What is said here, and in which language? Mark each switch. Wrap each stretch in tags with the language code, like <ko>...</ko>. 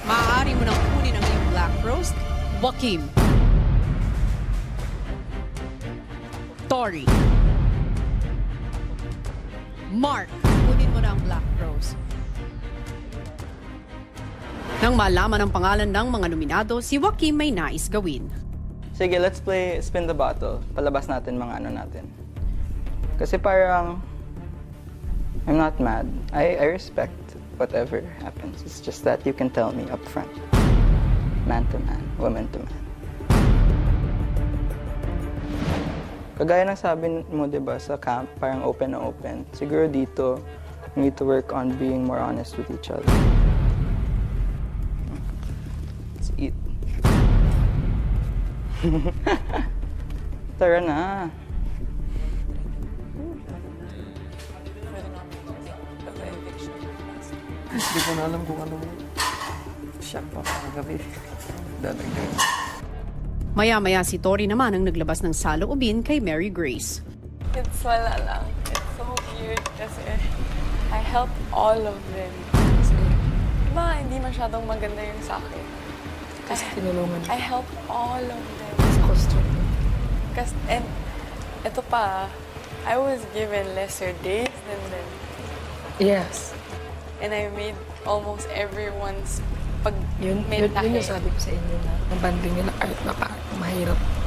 <tl>Maaari mo nang kunin ang iyong black rose, Joaquim, Tori, Mark, kunin mo na ang black rose. Nang malaman ang pangalan ng mga nominado, si Joaquim may nais gawin. Sige,</tl> <en>let's play spin the bottle.</en> <tl>Palabas natin mga ano natin. Kasi parang,</tl> <en>I'm not mad. I respect whatever happens. It's just that you can tell me up front. Man to man, woman to man.</en> <tl>Kagaya ng sabi mo, di ba, sa camp, parang open na open. Siguro dito,</tl> <en>we need to work on being more honest with each other. Let's eat.</en> <tl>Tara na. Hindi ko na alam kung ano siya pa kagabi. Dadagdag. Maya-maya si Tori naman ang naglabas ng saloobin kay Mary Grace.</tl> <en>It's</en> <tl>wala lang.</tl> <en>It's so weird</en> <tl>kasi</tl> <en>I help all of them.</en> <tl>Kasi, diba, hindi masyadong maganda yung sa akin. Kasi tinulungan</tl> <en>I help all of them.</en> <tl>sa costume. Kasi,</tl> <en>and</en> <tl>ito pa,</tl> <en>I was given lesser days than them. Yes. And I made almost everyone's</en> <tl>pag Yun yung sabi ko sa inyo na ang banding nila art na mahirap.</tl>